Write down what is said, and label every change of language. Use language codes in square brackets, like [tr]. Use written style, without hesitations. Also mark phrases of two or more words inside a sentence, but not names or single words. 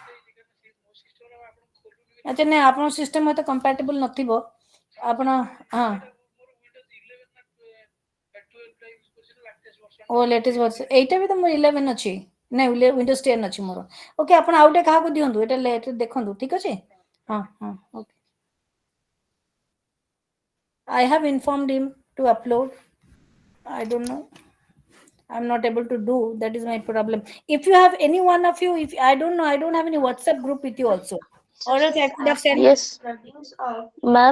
[or] ଆଚ୍ଛା ନାଇଁ ଆପଣଙ୍କ ସିଷ୍ଟମ ଏତେ କମ୍ପାଟିବଲ ନଥିବ, ଆପଣ ହଁ ଓ [en] latest version [or] ଏଇଟା ବି ତ ମୋର 11 ଅଛି, ନାଇଁ ୱିଣ୍ଡୋଜ୍ 10 ଅଛି ମୋର। ଓକେ ଆପଣ ଆଉ ଗୋଟେ କାହାକୁ ଦିଅନ୍ତୁ, ଏଇଟା ଦେଖନ୍ତୁ ଠିକ ଅଛି। ହଁ ହଁ ଓକେ [en] I have informed him to upload. I don't know. I'm not able to do. That is my problem. If you have any one of you, if I don't know, I don't have any WhatsApp group with you also. Or else I could have sent. Yes, ma'am.